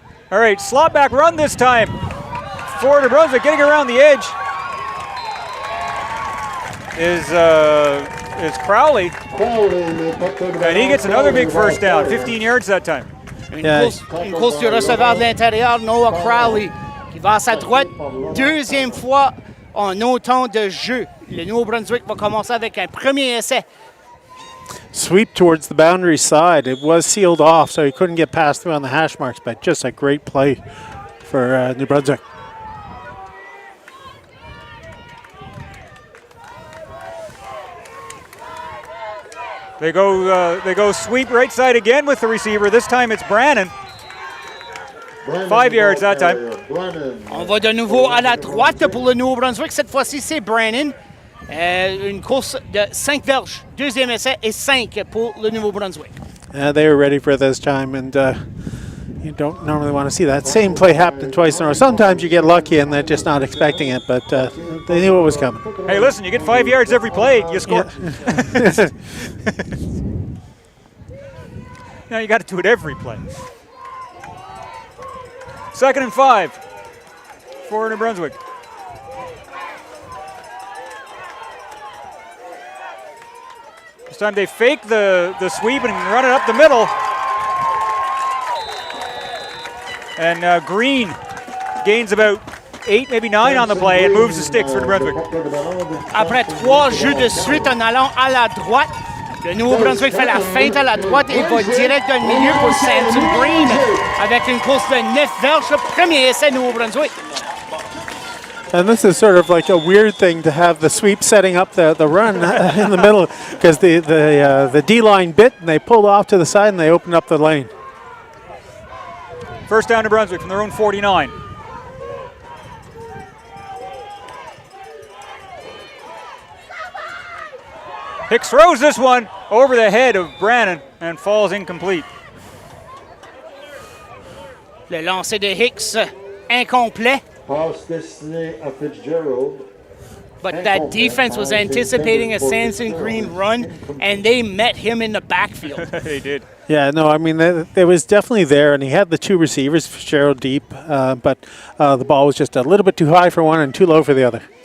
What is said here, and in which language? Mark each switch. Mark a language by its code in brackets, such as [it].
[en] All right, slot back run this time for New Brunswick, getting around the edge. Is Crowley, and he gets another big first down, 15 yards that time. [fr] Une course du receveur de l'intérieur, Noah Crowley, qui va à sa droite. Deuxième fois en autant de jeu. Le Nouveau-Brunswick va commencer avec un premier essai. [en] Sweep towards the boundary side. It was sealed off, so he couldn't get past through on the hash marks, but just a great play for New Brunswick. They go sweep right side again with the receiver. This time it's Brannon. 5 yards that time. [fr] On va de nouveau à la droite pour le Nouveau-Brunswick. Cette fois-ci, c'est Brannon. Une course de 5 verges. Deuxième essai et 5 pour le Nouveau-Brunswick. [en] They were ready for this time, and you don't normally want to see that same play happen twice in a row. Sometimes you get lucky and they're just not expecting it, but they knew it was coming. Hey, listen, you get 5 yards every play, you score. Yeah. Now you got to do it every play. 2nd and 5 for New Brunswick. This time they fake the sweep and run it up the middle. And Green gains about 8, maybe 9 on the play and moves the sticks for New Brunswick. [fr] Après 3 jeux de suite en allant à la droite, le Nouveau-Brunswick fait la feinte à la droite et va direct dans le milieu pour Samson Green avec une course de 9 verges. Premier essai Nouveau-Brunswick. [en] And this is sort of like a weird thing to have the sweep setting up the run in the middle, because the D-line bit and they pulled off to the side and they opened up the lane. First down to Brunswick from their own 49. Hicks throws this one over the head of Brannon and falls incomplete. [fr] Le lancer de Hicks incomplet. Pass destiné à Fitzgerald. [en] But that defense was anticipating a Samson Green run, and they met him in the backfield. They did. Yeah, no, I mean, it was definitely there, and he had the 2 receivers, Fitzgerald deep, but the ball was just a little bit too high for one and too low for the other.